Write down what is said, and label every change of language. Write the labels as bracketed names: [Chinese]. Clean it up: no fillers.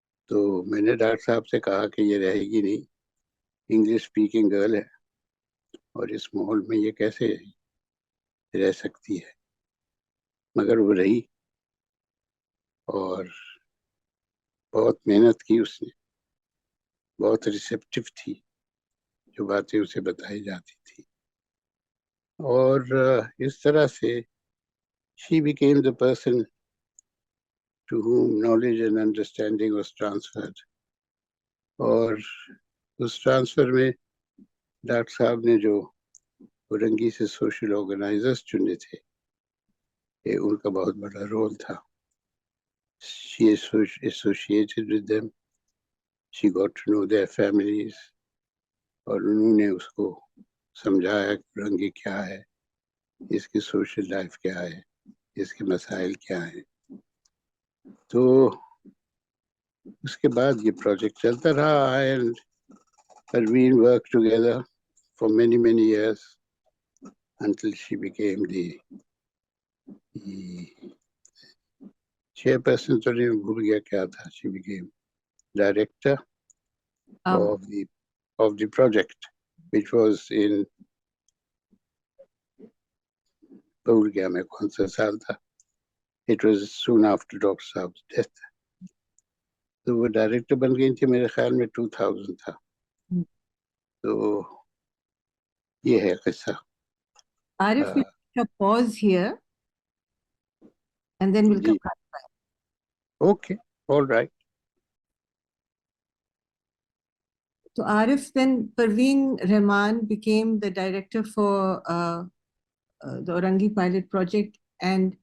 [Urdu] تو میں نے ڈاکٹر صاحب سے کہا کہ یہ رہے گی نہیں، انگلش اسپیکنگ گرل ہے، اور اس ماحول میں یہ کیسے رہ سکتی ہے. مگر وہ رہی، اور بہت محنت کی اس نے، بہت ریسیپٹیو تھی، جو باتیں اسے بتائی جاتی تھی. اور اس طرح سے [English] she became the person to whom knowledge and understanding was transferred. [Urdu] اور اس ٹرانسفر میں ڈاکٹر صاحب نے جو اورنگی سے سوشل آرگنائزرز چنے تھے، یہ ان کا بہت بڑا رول تھا. [English] She associated with them, she got to know their families، [Urdu] اور انہوں نے اس کو سمجھایا کہ اورنگی کیا ہے، اس کی سوشل لائف کیا ہے، اس کے مسائل کیا ہیں. تو اس کے بعد یہ پروجیکٹ چلتا رہا. [English] And Parveen worked together for many years until she became the chairperson. [Urdu] تو نہیں بھول گیا کیا تھا. [English] She became director of the project, which was in [Urdu] بھول گیا میں کون سا سال تھا. [English] It was soon after doctor صاحب death. [Urdu] تو وہ ڈائریکٹر بن گئی تھی، میرے خیال میں 2000 تھا. تو یہ ہے قصہ. [English] Arif, we'll take a pause here and then we'll come back. Okay, all right. So Arif, then Parveen Rahman became the director for the Orangi pilot project, and